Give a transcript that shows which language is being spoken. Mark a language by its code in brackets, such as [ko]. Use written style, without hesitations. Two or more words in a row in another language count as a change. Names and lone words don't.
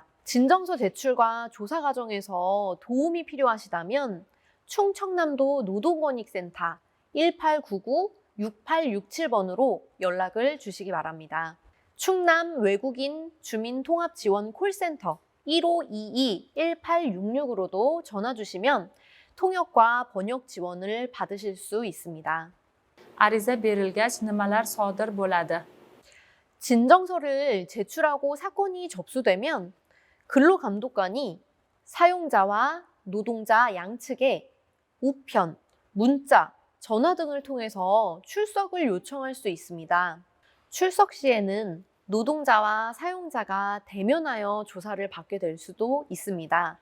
[ko] 진정서 제출과 조사 과정에서 도움이 필요하시다면 충청남도 노동권익센터 1899-6867번으로 연락을 주시기 바랍니다. 충남 외국인 주민통합지원 콜센터 1522-1866으로도 전화 주시면 통역과 번역 지원을 받으실 수 있습니다. [uz] Ariza berilgach nimalar sodir bo'ladi? [ko] 진정서를 제출하고 사건이 접수되면 근로감독관이 사용자와 노동자 양측에 우편, 문자, 전화 등을 통해서 출석을 요청할 수 있습니다. 출석 시에는 노동자와 사용자가 대면하여 조사를 받게 될 수도 있습니다.